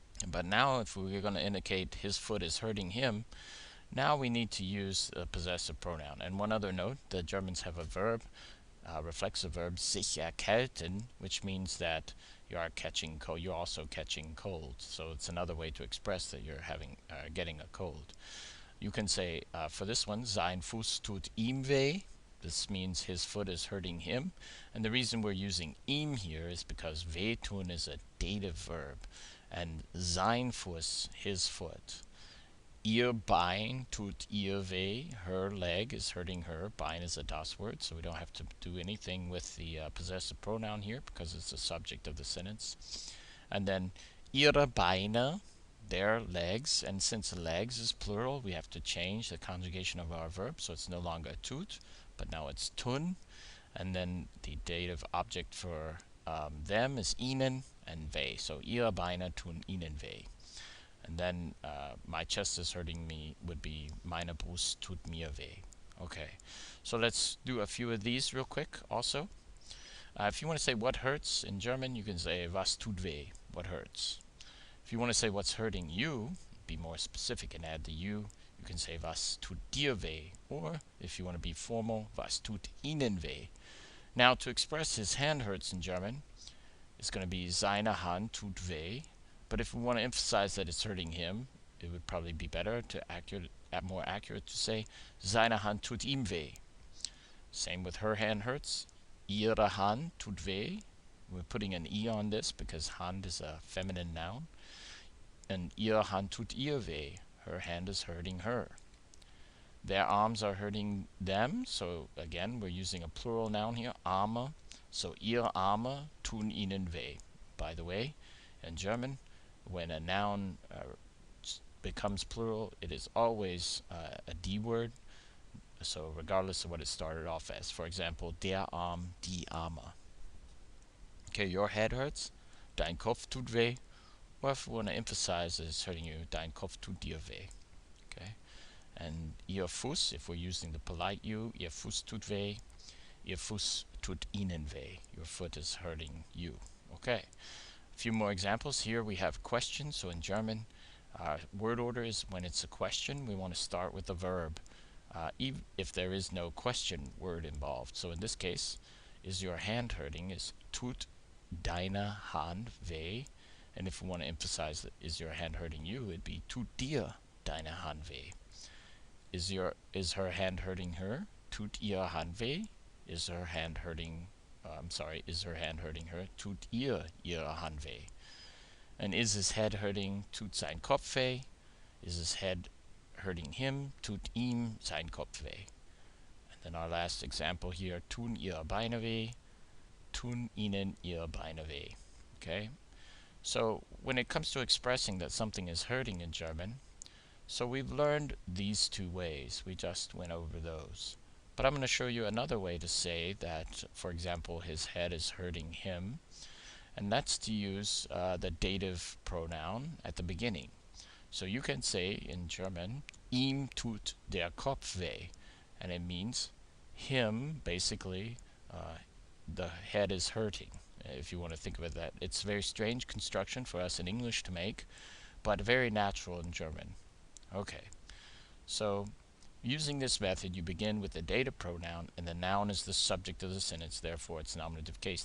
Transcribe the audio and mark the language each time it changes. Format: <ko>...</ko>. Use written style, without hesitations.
<en>But now if we're going to indicate his foot is hurting him, now we need to use a possessive pronoun. And one other note, the Germans have a verb, reflexive verb, sich erkälten, which means that you are catching cold. You're also catching cold. So it's another way to express that you're getting a cold. You can say, for this one,</en> <de>sein Fuß tut ihm weh.</de> <en>This means his foot is hurting him. And the reason we're using ihm here is because wehtun is a dative verb. And sein Fuß, his foot.</en> <de>Ihr Bein tut ihr weh.</de> <en>Her leg is hurting her. Bein is a das word, so we don't have to do anything with the possessive pronoun here because it's the subject of the sentence. And then ihre Beine, their legs, and since legs is plural, we have to change the conjugation of our verb, so it's no longer tut, but now it's tun. And then the dative object for them is ihnen and weh.</en> <de>So ihre Beine tun ihnen weh.</de> <en>And then my chest is hurting me would be</en> <de>meine Brust tut mir weh.</de> <en>Okay, so let's do a few of these real quick also. If you want to say what hurts in German, you can say</en> <de>was tut weh,</de> <en>what hurts. If you want to say what's hurting you, be more specific and add the you. You can say</en> <de>was tut dir weh,</de> <en>or if you want to be formal,</en> <de>was tut ihnen weh.</de> <en>Now to express his hand hurts in German, it's going to be</en> <de>seine Hand tut weh.</de> <en>But if we want to emphasize that it's hurting him, it would probably be better to more accurate to say</en> <de>seine Hand tut ihm weh.</de> <en>Same with her hand hurts.</en> <de>Ihre Hand tut weh.</de> <en>We're putting an E on this because Hand is a feminine noun.</en> <de>And ihre Hand tut ihr weh.</de> <en>Her hand is hurting her. Their arms are hurting them. So again, we're using a plural noun here, Arme.</en> <de>So ihre Arme tun ihnen weh.</de> <en>By the way, in German, when a noun becomes plural, it is always a D word. So regardless of what it started off as. For example, der Arm, die Arme. Okay, your head hurts.</en> <de>Dein Kopf tut weh.</de> <en>Or if we want to emphasize it's hurting you,</en> <de>dein Kopf tut dir weh.</de> <en>Okay. And ihr Fuß, if we're using the polite you,</en> <de>ihr Fuß tut weh. Ihr Fuß tut ihnen weh.</de> <en>Your foot is hurting you. Okay. A few more examples. Here we have questions. So in German, word order is when it's a question, we want to start with the verb. Even if there is no question word involved. So in this case, is your hand hurting is</en> <de>tut deine Hand weh.</de> <en>And if we want to emphasize that is your hand hurting you, it'd be</en> <de>tut dir deine Hand weh.</de> <en>Is her hand hurting her?</en> <de>Tut ihr Hand weh?</de> <en>Is her hand hurting is her hand hurting her?</en> <de>Tut ihr ihre Hand weh?</de> <en>And is his head hurting?</en> <de>Tut sein Kopf weh?</de> <en>Is his head hurting him?</en> <de>Tut ihm sein Kopf weh?</de> <en>And then our last example here,</en> <de>tun ihre Beine weh? Tun ihnen ihre Beine weh?</de> <en>Okay? So when it comes to expressing that something is hurting in German, so we've learned these two ways. We just went over those. But I'm going to show you another way to say that, for example, his head is hurting him. And that's to use the dative pronoun at the beginning. So you can say in German,</en> <de>ihm tut der Kopf weh.</de> <en>And it means him, basically, the head is hurting. If you want to think of it that. It's a very strange construction for us in English to make, but very natural in German. Okay, so using this method, you begin with the dative pronoun, and the noun is the subject of the sentence, therefore it's nominative case.</en>